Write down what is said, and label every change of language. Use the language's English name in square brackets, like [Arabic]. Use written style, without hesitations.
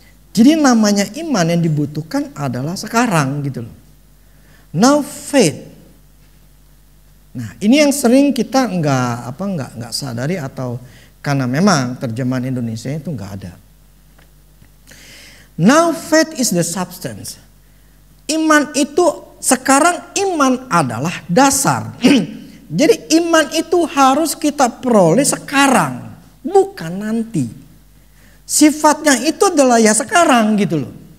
[Indonesian] Jadi namanya iman yang dibutuhkan adalah sekarang gitu loh. Now faith. Nah, ini yang sering kita nggak sadari atau karena memang terjemahan Indonesia itu nggak ada. [English] Now faith is the substance. [Indonesian] Iman itu sekarang, iman adalah dasar. Jadi iman itu harus kita peroleh sekarang, bukan nanti. Sifatnya itu adalah ya sekarang gitu loh.